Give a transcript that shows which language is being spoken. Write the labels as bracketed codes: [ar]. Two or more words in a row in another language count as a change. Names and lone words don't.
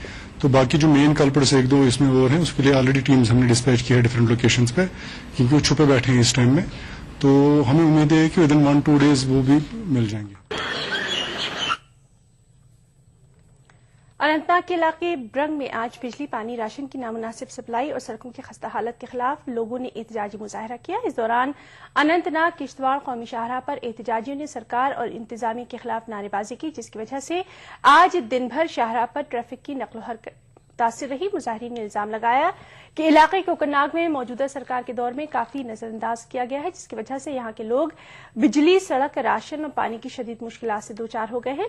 [ur] تو باقی جو [en] main culprits [ur] 1-2 اس میں اور ہیں, اس کے لیے [en] already teams [ur] ہم نے ڈسپیچ کیا ہے [en] different locations [ur] پہ, کیونکہ وہ چھپے بیٹھے ہیں اس ٹائم میں. تو ہمیں امید ہے کہ [en] within 1-2 days [ur] وہ بھی مل جائیں گے. اننت ناگ کے علاقے برنگ میں آج بجلی, پانی, راشن کی نامناسب سپلائی اور سڑکوں کی خستہ حالت کے خلاف لوگوں نے احتجاجی مظاہرہ کیا. اس دوران اننت ناگ کشتواڑ قومی شاہراہ پر احتجاجیوں نے سرکار اور انتظامیہ کے خلاف نعرے بازی کی, جس کی وجہ سے آج دن بھر شاہراہ پر ٹریفک کی نقل و حرکت متاثر رہی. مظاہرین نے الزام لگایا کہ علاقے کوکرناگ میں موجودہ سرکار کے دور میں کافی نظر انداز کیا گیا ہے, جس کی وجہ سے یہاں کے لوگ بجلی, سڑک, راشن اور پانی کی شدید مشکلات سے دوچار ہو گئے ہیں.